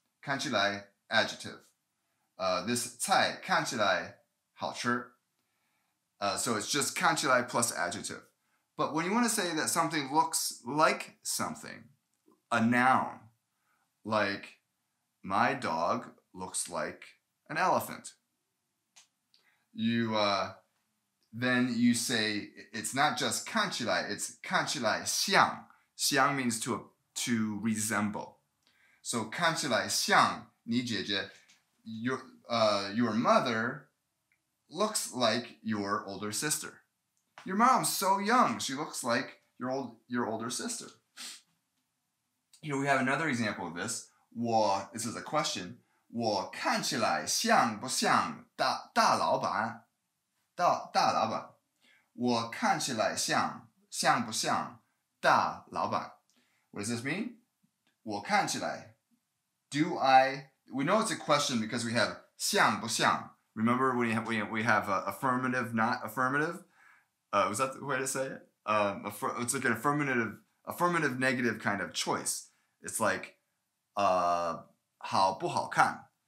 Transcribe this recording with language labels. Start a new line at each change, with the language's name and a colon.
Chinese: 看起来
English: adjective. This
Chinese: 菜看起来好吃.
English: So it's just
Chinese: 看起来
English: plus adjective. But when you want to say that something looks like something, a noun, like my dog looks like an elephant. Then you say it's not just
Chinese: 看起来,
English: it's
Chinese: 看起来像. 像
English: means to resemble. So
Chinese: 看起来像你姐姐.
English: Your mother looks like your older sister. Your mom's so young, she looks like your older sister. Here we have another example of this. This is a question.
Chinese: 我看起来像不像大老板? 大老板.我看起来像不像大老板?
English: What does this mean?
Chinese: 我看起来.
English: We know it's a question because we have
Chinese: 像不像.
English: Remember when we have affirmative, not affirmative? Was that the way to say it? It's like an affirmative negative kind of choice. It's like
Chinese: 好不好看?